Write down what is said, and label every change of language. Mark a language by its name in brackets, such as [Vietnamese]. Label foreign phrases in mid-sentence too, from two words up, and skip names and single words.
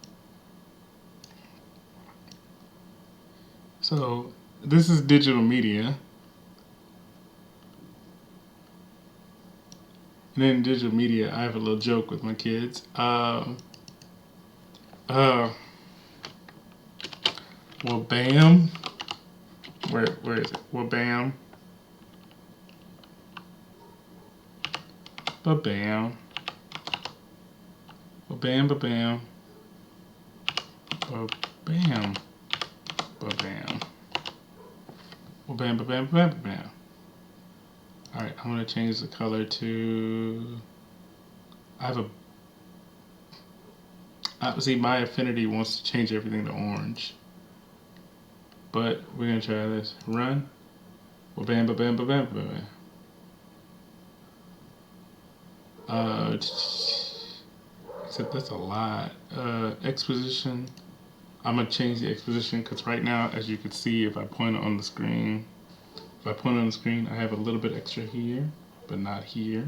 [English] So, this is digital media. And in digital media, I have a little joke with my kids. Well, bam. Where is it? Well, bam. Ba-bam. Ba-bam, ba-bam. Ba-bam. Ba-bam. Ba-bam, ba-bam, ba-bam, ba-bam. Alright, I'm going to change the color to... I have a... see, my affinity wants to change everything to orange. But we're going to try this. Run. Ba-bam, ba-bam, ba-bam, ba-bam. Except that's a lot. Exposition. I'm going to change the exposition because right now, as you can see, if I point on the screen, I have a little bit extra here, but not here.